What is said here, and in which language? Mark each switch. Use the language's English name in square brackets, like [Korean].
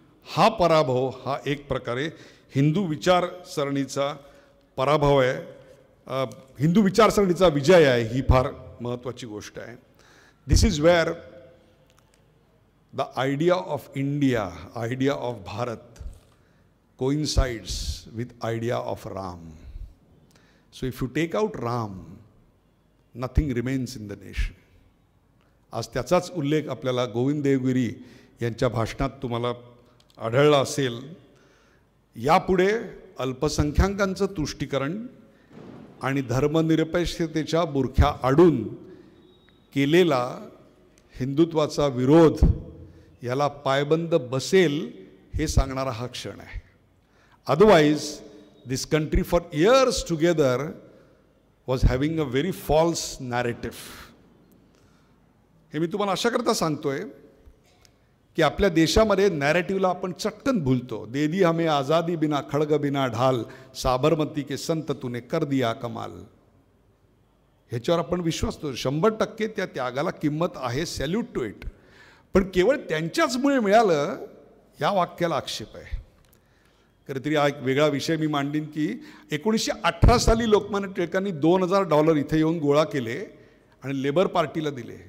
[Marathi] हा पराभव हा एक प्रकारे हिंदू विचारसरणीचा पराभव आहे, हिंदू विचारसरणीचा विजय आहे. ही फार महत्त्वाची गोष्ट आहे. [English] This is where the idea of India, idea of Bharat coincides with idea of Ram. So if you take out Ram, nothing remains in the nation. [Marathi] आज त्याचाच उल्लेख आपल्याला गोविंद देवगिरी यांच्या भाषणात तुम्हाला आढळला असेल. यापुढे अल्पसंख्याकांचं तुष्टीकरण आणि धर्मनिरपेक्षतेच्या बुरख्या आडून केलेला हिंदुत्वाचा विरोध याला पायबंद बसेल हे सांगणारा हा क्षण आहे. [English] Otherwise this country for years together was having a very false narrative. [Marathi] हे मी तुम्हाला अशा करता सांगतोय की आपल्या देशामध्ये नॅरेटिव्हला आपण चटकन भूलतो. [Hindi] दे दी हमें आज़ादी बिना खड़ग बिना ढाल, साबरमती के संत तूने कर दिया कमाल. [Marathi] ह्याच्यावर आपण विश्वास करतो. 100% त्या त्यागाला किंमत आहे, [English] Salute to it. [Marathi] पण केवळ त्यांच्याचमुळे मिळालं या वाक्याला आक्षेप आहे. कधीतरी हा एक वेगळा विषय मी मांडीन की 1918 साली लोकमान्य टिळकांनी $2000 इथे येऊन गोळा केले आणि लेबर पार्टीला दिले.